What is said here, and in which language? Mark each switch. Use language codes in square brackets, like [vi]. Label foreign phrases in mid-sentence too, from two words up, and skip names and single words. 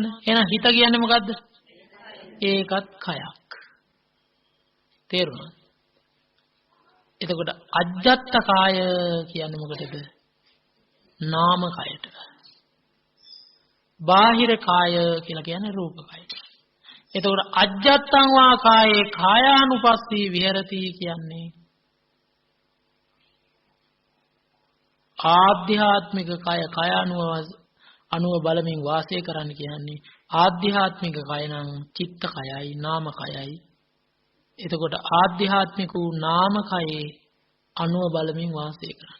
[si] එහෙනම් හිත කියන්නේ මොකද්ද? ඒකත් කයක්. තේරුණාද? එතකොට අජ්ජත් කාය කියන්නේ මොකටද? නාම කයට. බාහිර කාය කියලා කියන්නේ රූප කයට. එතකොට [pi] අජ්ජත්තං වා කායේ කායානුපස්සී විහෙරති [si] කියන්නේ ආධ්‍යාත්මික කය අනුව බලමින් වාසය කරන්න කියන්නේ ආධ්‍යාත්මික කය නම් චිත්ත කයයි නාම කයයි. එතකොට ආධ්‍යාත්මික වූ නාම කයේ අනුව බලමින් වාසය කරන්න.